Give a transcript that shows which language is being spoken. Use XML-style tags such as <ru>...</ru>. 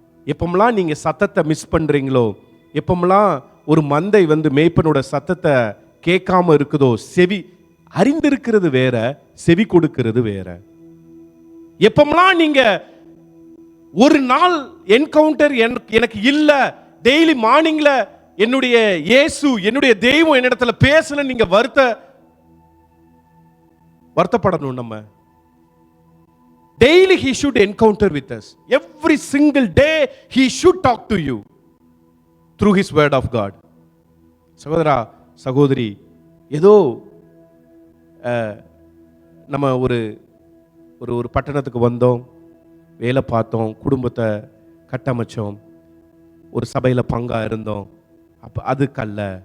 <ta>எப்பமெல்லாம் நீங்க சத்தத்தை மிஸ் பண்றீங்களோ, எப்பமெல்லாம் ஒரு மந்தை மேய்ப்பனோட சத்தத்தை கேட்காம இருக்குதோ, செவி அறிந்திருக்கிறது வேற, செவி கொடுக்கிறது வேற. எப்பமெல்லாம் நீங்க ஒரு நாள் என்கவுண்டர் எனக்கு இல்ல, டெய்லி மார்னிங்ல என்னுடைய இயேசு என்னுடைய தெய்வம் என்னிடத்துல பேசல, நீங்க வருத்தப்படணும். நம்ம</ta> <en>daily he should encounter with us, every single day he should talk to you through his word of God.</en> <ta>சகோதரா சகோதரி, ஏதோ நம்ம ஒரு ஒரு பட்டணத்துக்கு வந்தோம், வேலை பார்த்தோம், குடும்பத்தை கட்டமைச்சோம், ஒரு சபையில் பங்கா இருந்தோம், அப்போ அதுக்கல்ல.</ta>